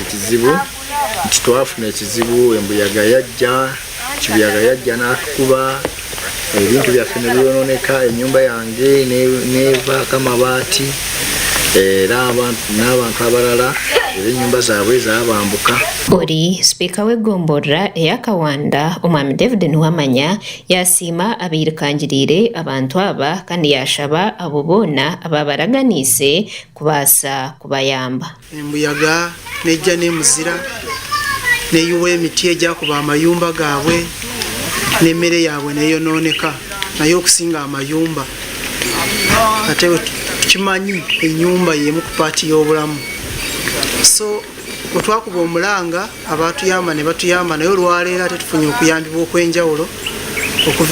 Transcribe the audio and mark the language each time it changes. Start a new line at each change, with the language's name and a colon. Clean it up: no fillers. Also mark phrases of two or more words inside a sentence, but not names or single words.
Ganda: kizibu nti twafuna ekizibu embuyaga kibuyaga yajja n'atukuba ebintu byaffe ne byononeka ennyumba yange nevaako amabaati era n'abantu abalala era ennyumba zaabwe zabambuka.
Nyankole: Ori Speaker w'eggombolola ey'Akawanda Omwami David Ntiwamanya yasiima abeirikangirire abantu aba kandi yashaba abo boona ababaraganiise kubaasa kubayamba.
Ganda: Embuyaga nejja n'emuzira neyiwa emiti egyakuba amayumba gaabwe n'emmere yaabwe neyonooneka naye okusinga amayumba ate tukimanyi ennyumba y'emu ku paati y'obulamu so otwakuba omulanga abatuyamba ne batuyamba naye olwaleero ate tufunye okuyambibwa okwenjawulo okuva